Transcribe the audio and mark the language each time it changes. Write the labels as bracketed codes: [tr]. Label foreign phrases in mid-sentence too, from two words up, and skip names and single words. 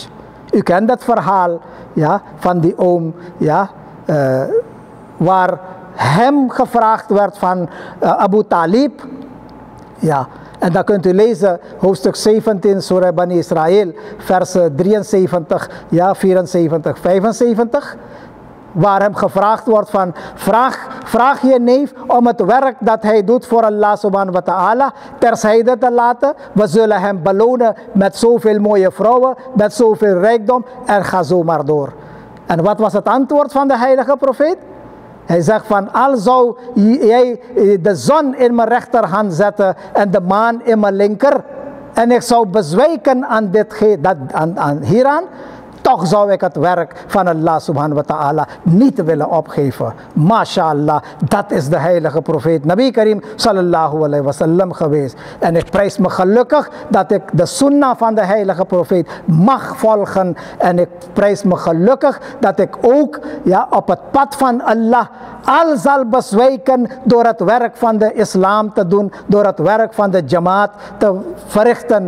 [nl] U kent het verhaal, ja, van die oom, ja, waar hem gevraagd werd van Abu Talib. Ja, en dan kunt u lezen, hoofdstuk 17, Surah Bani Israël, versen 73, ja, 74, 75. Waar hem gevraagd wordt van, vraag je neef om het werk dat hij doet voor [ar] الله سبحانه وتعالى [nl] terzijde te laten. We zullen hem belonen met zoveel mooie vrouwen, met zoveel rijkdom, en ga zo maar door. En wat was het antwoord van de heilige profeet? Hij zegt van, al zou jij de zon in mijn rechterhand zetten en de maan in mijn linker, en ik zou bezwijken aan hieraan, toch zou ik het werk van [ar] الله سبحانه وتعالى [nl] niet willen opgeven. MashaAllah, dat is de heilige profeet [ar] نبي كريم صلى الله عليه وسلم [nl] geweest. En ik prijs me gelukkig dat ik de sunnah van de heilige profeet mag volgen. En ik prijs me gelukkig dat ik ook, ja, op het pad van Allah al zal bezwijken door het werk van de islam te doen, door het werk van de jamaat te verrichten.